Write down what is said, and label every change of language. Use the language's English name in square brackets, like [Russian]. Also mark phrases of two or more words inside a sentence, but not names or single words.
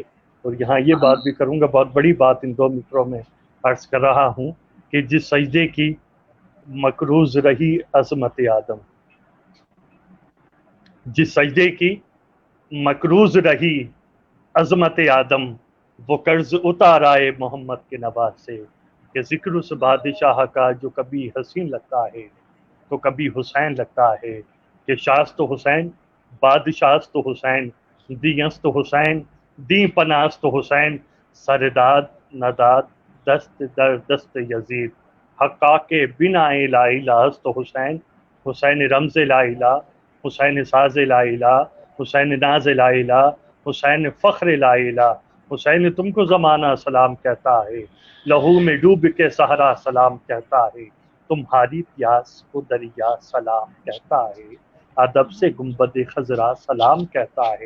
[Urdu] اور یہاں یہ بات بھی کروں گا، بہت بڑی بات ان 2 متروں میں عرض کر رہا ہوں کہ جس سجدے کی مقروض رہی عظمت آدم، جس سجدے کی مقروض رہی عظمت آدم، وہ قرض اتار آئے محمد کے نواز سے. کہ ذکر اس بادشاہ کا جو کبھی حسین لگتا ہے تو کبھی حسین لگتا ہے. [Persian] کہ شاست حسین، بادشاست حسین، دیست حسین، دی پناست حسین، سرداد نداد دست در دست یزید. حقا کے بنا [Arabic] لا الہ [Persian] است حسین، حسین رمز [Arabic] لا الہ، [Persian] حسین ساز [Arabic] لا الہ، [Persian] حسین ناز [Arabic] لا الہ، [Persian] حسین فخر لا الہ. [Urdu] حسین تم کو زمانہ سلام کہتا ہے، لہو میں ڈوب کے صحرا سلام کہتا ہے. تمہاری پیاس کو دریا سلام کہتا ہے، ادب سے گنبد خضرا سلام کہتا ہے.